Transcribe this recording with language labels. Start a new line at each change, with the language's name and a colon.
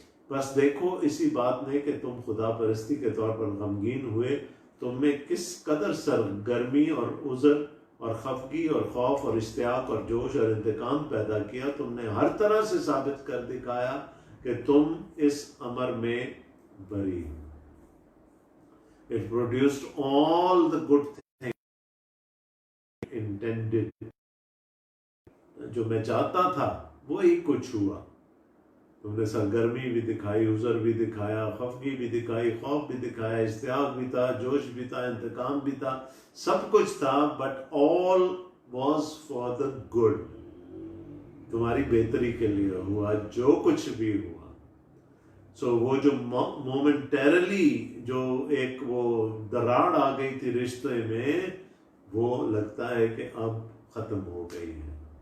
Urdu: بس دیکھو اسی بات نے کہ تم خدا پرستی کے طور پر غمگین ہوئے، تم میں کس قدر سرگرمی اور عذر اور خفگی اور خوف اور اشتیاق اور جوش اور انتقام پیدا کیا. تم نے ہر طرح سے ثابت کر دکھایا کہ تم اس امر میں بری ہو.
English: It produced all the good things intended.
Urdu: جو میں چاہتا تھا وہی کچھ ہوا. تم نے سرگرمی بھی دکھائی، عذر بھی دکھایا، خفگی بھی دکھائی، خوف بھی دکھایا، اشتیاق بھی تھا، جوش بھی تھا، انتقام بھی تھا، سب کچھ تھا.
English: But all was for the good.
Urdu: تمہاری بہتری کے لیے ہوا جو کچھ بھی ہوا. سو وہ جو مومنٹیرلی جو ایک وہ دراڑ آ گئی تھی رشتے میں، وہ لگتا ہے کہ اب ختم ہو گئی ہے.